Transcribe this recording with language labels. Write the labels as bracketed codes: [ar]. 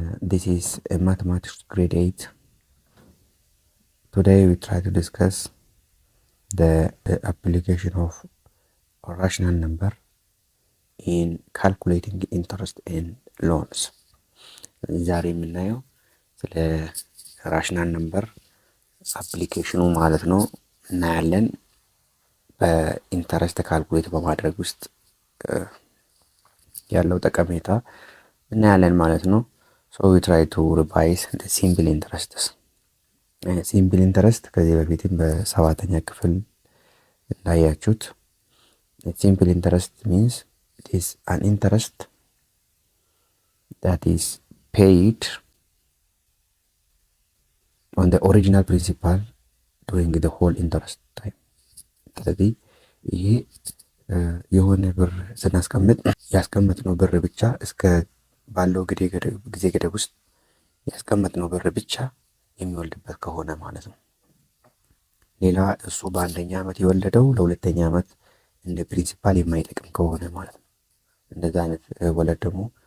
[en] This is mathematics grade 8. Today we try to discuss the application of a rational number in calculating interest and loans. [am] ዛሬ የምናየው ስለ ራሽናል ነምበር አፕሊኬሽኑ ማለት ነው እናያለን። በኢንተረስት ካልኩሌት በማድረግ ውስጥ ያለው ጠቀሜታ እናያለን ማለት ነው። [en] So we try to revise the simple interests. [am] ሲምፕል ኢንተረስት ከዚህ በፊትም በሰባተኛ ክፍል እንዳያችሁት ሲምፕል ኢንተረስት [en] means it is an interest that is paid on the original principal during the whole interest time. [am] ስለዚህ ይሄ የሆነ ብር ስናስቀምጥ ያስቀመጥነው ብር ብቻ እስከ ባለው ጊዜ ገደብ ውስጥ ያስቀመጥነው ብር ብቻ የሚወልድበት ከሆነ ማለት ነው። ሌላ እሱ በአንደኛ ዓመት የወለደው ለሁለተኛ ዓመት እንደ ፕሪንሲፓል የማይጠቅም ከሆነ ማለት ነው። እንደዛ አይነት ወለድ ደግሞ